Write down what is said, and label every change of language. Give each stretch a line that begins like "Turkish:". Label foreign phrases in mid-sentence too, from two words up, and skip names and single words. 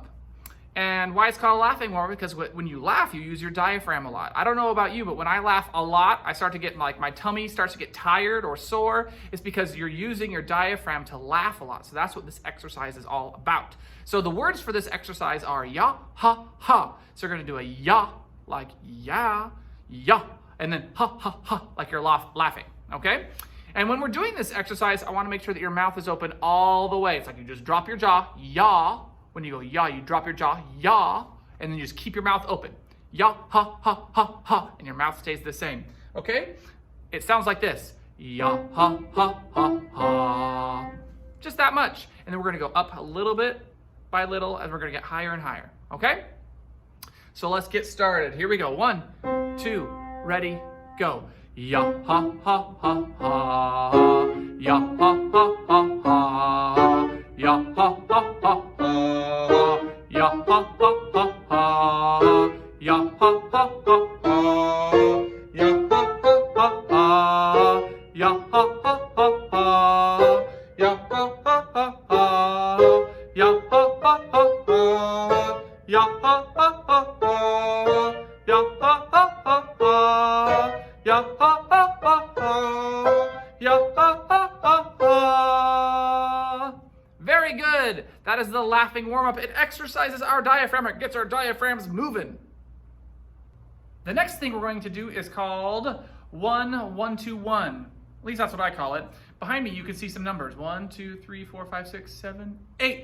English: And why it's called a laughing warm-up? Because when you laugh, you use your diaphragm a lot. I don't know about you, but when I laugh a lot, I start to get, like, my tummy starts to get tired or sore. It's because you're using your diaphragm to laugh a lot. So that's what this exercise is all about. So the words for this exercise are ya, ha, ha. So you're gonna do a ya, like ya, ya, and then ha, ha, ha, like you're laughing, okay? And when we're doing this exercise, I wanna make sure that your mouth is open all the way. It's like you just drop your jaw, ya. When you go ya, you drop your jaw, ya, and then you just keep your mouth open. Ya, ha, ha, ha, ha, and your mouth stays the same, okay? It sounds like this. Ya, ha, ha, ha, ha. Just that much. And then we're gonna go up a little bit by little as we're gonna get higher and higher, okay? So let's get started. Here we go. 1, 2, ready, go. Ya, ha, ha, ha, ha. Ya, ha, ha, ha, ha. Ya, ha, ha, ha, ha. Ya, ha, ha, ha, ha. Ya, ha, ha, ha, ha. Ya, ha, ha, ha, ha. Ya, ha, ha, ha, ha. Ya, ha, ha, ha, ha. Ya, ha, ha, ha, ha. Ya, ha, ha, ha, ha. Ya, ha, ha, ha, ha. Ya, ha, ha, ha, ha. Ya, ha, ha, ha, ha. Very good. That is the laughing warm-up. It exercises our diaphragm. It gets our diaphragms moving. The next thing we're going to do is called 1, 1, 2, 1. At least that's what I call it. Behind me, you can see some numbers. 1, 2, 3, 4, 5, 6, 7, 8.